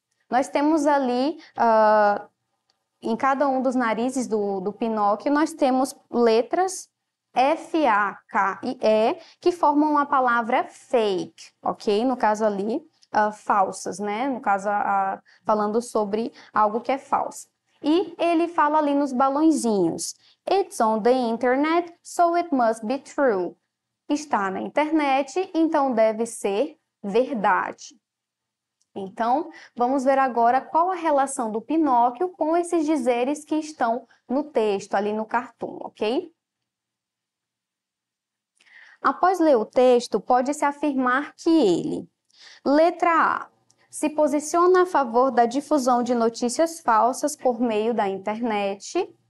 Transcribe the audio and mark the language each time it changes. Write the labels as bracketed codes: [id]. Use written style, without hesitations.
[pt] Nós temos ali, em cada um dos narizes do Pinóquio, nós temos letras F, A, K e E, que formam a palavra fake, ok? No caso ali, falsas, né? No caso, falando sobre algo que é falso. E ele fala ali nos balõezinhos. [en] It's on the internet, so it must be true. [pt] Está na internet, então deve ser verdade. Então, vamos ver agora qual a relação do Pinóquio com esses dizeres que estão no texto, ali no cartoon, ok? Após ler o texto, pode-se afirmar que ele, letra A, se posiciona a favor da difusão de notícias falsas por meio da internet.